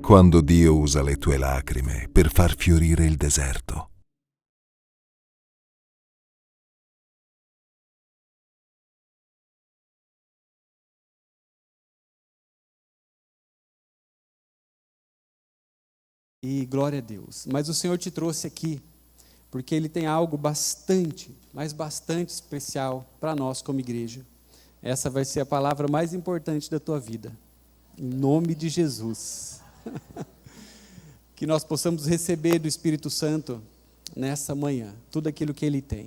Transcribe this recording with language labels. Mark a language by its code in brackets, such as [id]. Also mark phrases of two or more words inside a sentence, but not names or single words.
[it] Quando Dio usa le tue lacrime per far fiorire il deserto. [pt] E glória a Deus. Mas o Senhor te trouxe aqui porque Ele tem algo bastante, mas bastante especial para nós como igreja. Essa vai ser a palavra mais importante da tua vida. Em nome de Jesus. Que nós possamos receber do Espírito Santo nessa manhã tudo aquilo que Ele tem.